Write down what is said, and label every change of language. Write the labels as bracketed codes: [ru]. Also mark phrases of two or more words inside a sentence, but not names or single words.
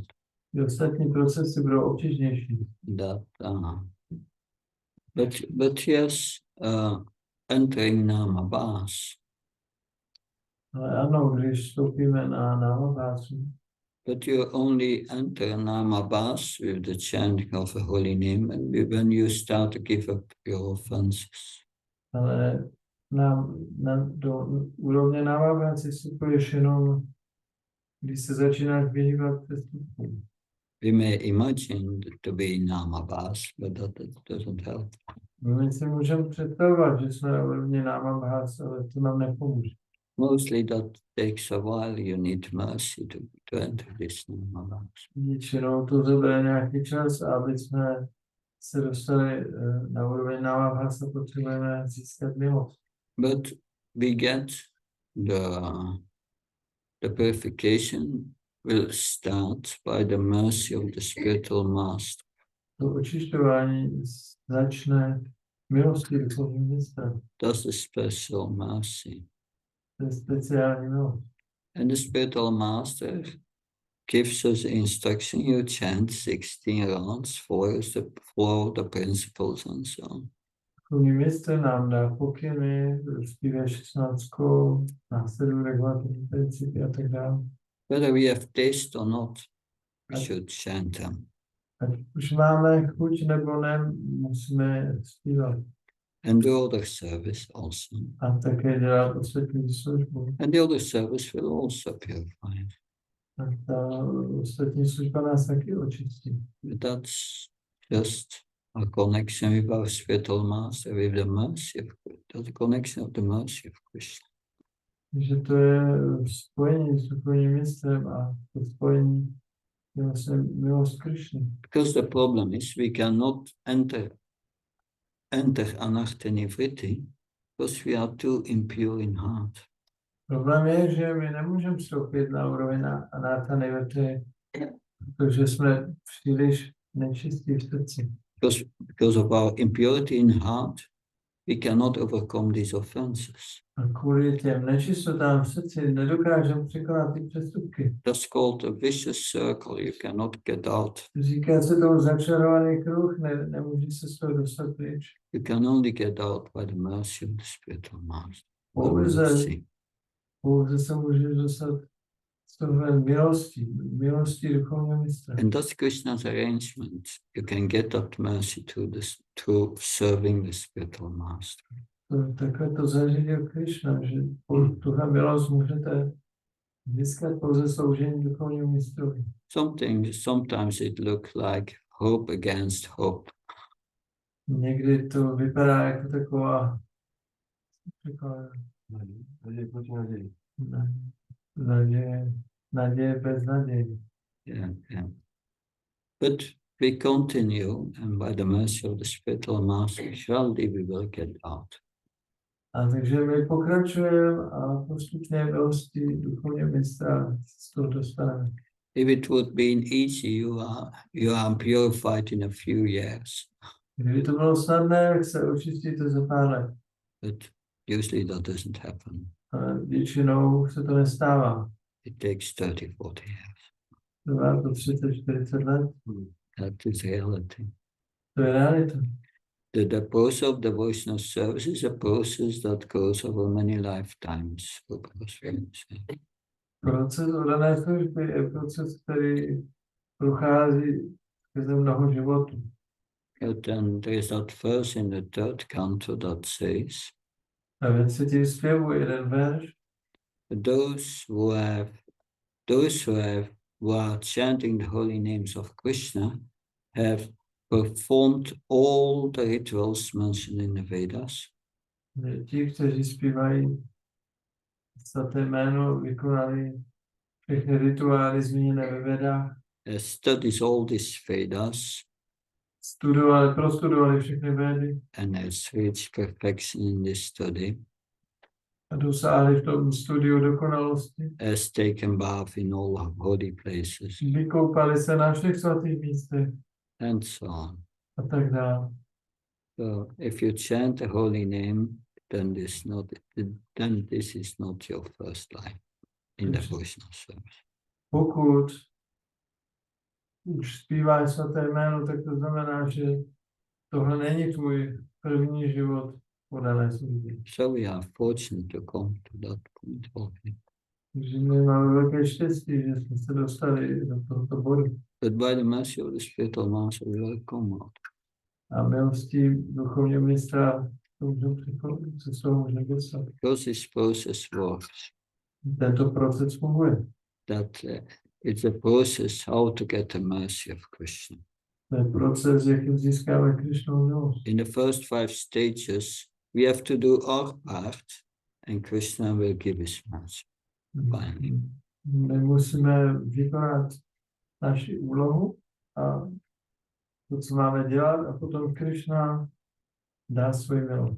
[cs] Ty ostatní procesy budou obtížnější. [en] But yes, entering Namabhas [cs] Ale ano, když vstoupíme na námabásu, [en] but you only enter Namabas with the chanting of a holy name and when you start to give up your offenses. [cs] ale do úrovně námabásu vstupuješ jenom, když se začínáš vyhýbat přestupům. [en] We may imagine to be in Namabas, but that doesn't help. [cs] My si můžeme představovat, že jsme na úrovni námabásu, ale to nám nepomůže. [en] Mostly that takes a while. You need mercy to enter this Namabas. [cs] Většinou to zabere nějaký čas, aby jsme se dostali na úroveň námabásu, potřebujeme získat milost. [en] But we get the purification will start by the mercy of the spiritual master. [cs] To očišťování začne milostí duchovního mistra. [en] That's the special mercy. [cs] To je speciální milost. [en] And the spiritual master gives us instruction. You chant 16 rounds, follow the principles and so on. [cs] Duchovní mistr nám dá pokyny, zpíve 16, následují regulativní principy a tak dále. [en] Whether we have taste or not, we should chant them. [cs] Ať už máme chuť nebo ne, musíme zpívat. [en] And the other service also. [cs] A také dělat ostatní službu. [en] And the other service will also purify. [cs] A ta ostatní služba nás taky očistí. [en] But that's just a connection with our spiritual master, with the mercy of Krishna. That's a connection of the mercy of Krishna. [cs] Takže to je spojení s duchovním mistrem a to spojení je vlastně milost Krišny. [en] Because the problem is we cannot enter [sa] anartha nivriti [en] because we are too impure in heart. [cs] Problém je, že my nemůžeme vstoupit na úroveň [sa] anartha nivriti, [cs] protože jsme příliš nečistí v srdci. [en] Because of our impurity in heart, we cannot overcome these offenses. [cs] A kvůli těm nečistotám v srdci nedokážeme překonat ty přestupky. [en] That's called a vicious circle. You cannot get out. [cs] Říká se tomu začarovaný kruh, nemůže se z toho dostat pryč. [en] You can only get out by the mercy of the spiritual master. [cs] Pouze se může dostat z toho milostí duchovního mistra. [en] And that's Krishna's arrangement. You can get that mercy through serving the spiritual master. [cs] Takhle to zařídil Krishna, že tuhle milost můžete získat pouze sloužení duchovnímu mistrovi. [en] Sometimes it looks like hope against hope. [cs] Někdy to vypadá jako taková naděje bez naděje. [en] Yeah. But we continue, and by the mercy of the spiritual master, surely we will get out. [cs] A takže my pokračujeme a postupně milostí duchovního mistra z toho dostaneme. [en] If it would be easy, you are purified in a few years. [cs] Kdyby to bylo snadné, se očistíte za pár let. [en] But usually that doesn't happen. [cs] Ale většinou se to nestává. [en] It takes 30-40 years. [cs] Trvá to 30-40 let. [en] That is reality. [cs] To je realita. [en] The process of devotional service is a process that goes over many lifetimes. [cs] Proces oddané služby je proces, který prochází skrze mnoho životů. [en] But then there is that verse in the third canto that says, [cs] A ve třetím zpěvu jeden verš, [en] who are chanting the holy names of Krishna have performed all the rituals mentioned in the Vedas. [cs] ti, kteří zpívají svaté jméno, vykonali všechny rituály zmíněné ve Vedách, [en] Studies all these Vedas [cs] prostudovali všechny Vedy [en] and has reached perfection in this study, [cs] a dosáhli v tom studiu dokonalosti. [en] has taken bath in all holy places, [cs] Vykoupali se na všech svatých místech [en] and so on. [cs] a tak dále. [en] So if you chant the holy name, then this is not your first life in devotional service. [cs] Pokud už zpíváš svaté jméno, tak to znamená, že tohle není tvůj první život podané služby. [en] So we are fortunate to come to that point already. [cs] Takže my máme velké štěstí, že jsme se dostali do tohoto bodu. [en] But by the mercy of the Spirit of Master, we will come out. [cs] A milostí duchovního mistra to můžeme přicházet, se z toho můžeme dostat. [en] Because this process works, [cs] Tento proces funguje. [en] that it's a process how to get the mercy of Krishna. [cs] To je proces, jakým získáme Krišnovu milost. [en] In the first 5 stages, we have to do our part, and Krishna will give his mercy. Finally. [cs] My musíme vykonat naši úlohu a to, co máme dělat, a potom Krišna dá svoji milost.